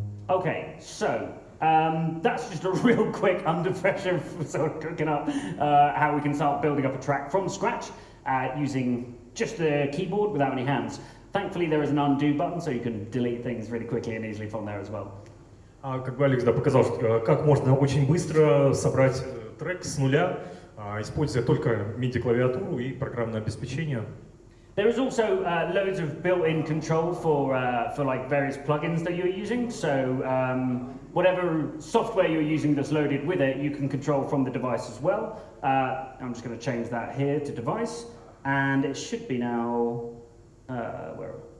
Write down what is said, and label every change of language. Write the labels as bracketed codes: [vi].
[en] Okay, so that's just a real quick under pressure sort of cooking up how we can start building up a track from scratch using just the keyboard without any hands. Thankfully, there is an undo button, so you can delete things really quickly and easily from there as well. [ru] Как бы Алекс показал, как можно очень быстро собрать трек с нуля, используя только MIDI-клавиатуру и программное обеспечение. [en] There is also loads of built-in control for like various plugins that you're using. So whatever software you're using that's loaded with it, you can control from the device as well. I'm just going to change that here to device, and it should be now. Where are we?